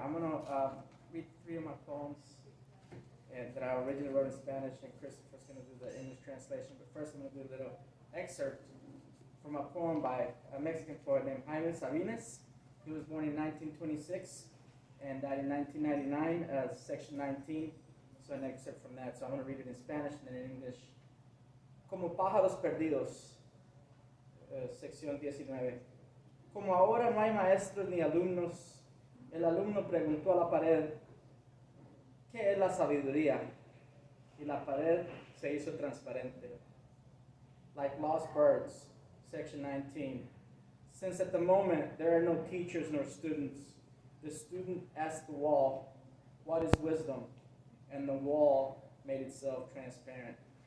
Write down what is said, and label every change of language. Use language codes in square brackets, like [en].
[en] I'm going to read three of my poems that I originally wrote in Spanish, and Christopher's going to do the English translation. But first, I'm going to do a little excerpt from a poem by a Mexican poet named Jaime Sabines. He was born in 1926 and died in 1999, section 19. So an excerpt from that. So I'm going to read it in Spanish and then in English. [es] Como pájaros perdidos, sección 19. Como ahora no hay maestros ni alumnos, el alumno preguntó a la pared, ¿qué es la sabiduría? Y la pared se hizo transparente. [en] Like lost birds, section 19. Since at the moment there are no teachers nor students, the student asked the wall, what is wisdom? And the wall made itself transparent.